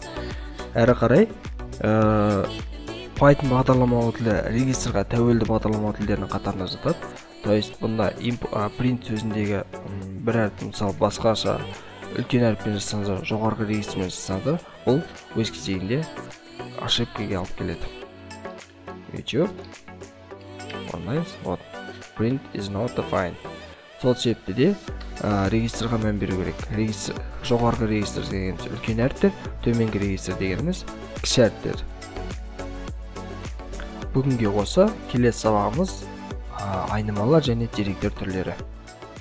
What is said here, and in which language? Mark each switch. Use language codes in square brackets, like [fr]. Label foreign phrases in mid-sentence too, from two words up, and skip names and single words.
[kk] Әрі қарай Python бағдарламалау тілі регистрға тәуелді бағдарламалау тілдерінің қатарына жатады. [ru] То есть [kk] бұнда print сөзіндегі бір әріп мысалы басқаша үлкен әріппен жазсаңыз, жоғарғы регистрмен жазсаңыз, бұл өз кезегінде ошибкаға алып келеді. YouTube орындаймыз. Вот. [en] Print is not defined. [kk] Сол себепті де регистрға мән беру керек. Жоғарғы регистр дегеніміз үлкен әріптер, төменгі регистр дегеніміз кіші әріптер. Бүгінге осы келесі сабағымыз айнымалар және деректер түрлері.